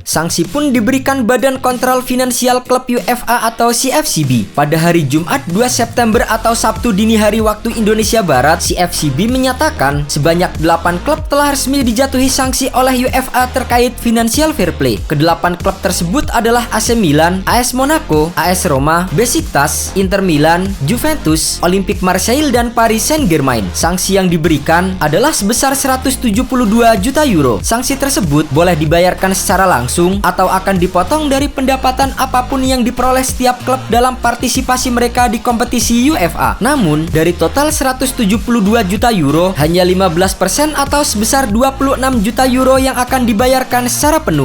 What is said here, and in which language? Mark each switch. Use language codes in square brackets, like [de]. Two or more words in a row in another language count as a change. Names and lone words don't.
[id] Sanksi pun diberikan Badan Kontrol Finansial Klub UEFA atau CFCB. Pada hari Jumat 2 September atau Sabtu dini hari waktu Indonesia Barat, CFCB menyatakan sebanyak 8 klub telah resmi dijatuhi sanksi oleh UEFA terkait Financial Fair Play. Ke-8 klub tersebut adalah AC Milan, AS Monaco, AS Roma, Besiktas, Inter Milan, Juventus, Olympique Marseille, dan Paris Saint-Germain. Sanksi yang diberikan adalah sebesar 172 juta euro. Sanksi tersebut boleh dibayarkan secara langsung atau akan dipotong dari pendapatan apapun yang diperoleh setiap klub dalam partisipasi mereka di kompetisi UEFA. Namun, dari total 172 juta euro, hanya 15% atau sebesar 26 juta euro yang akan dibayarkan secara penuh.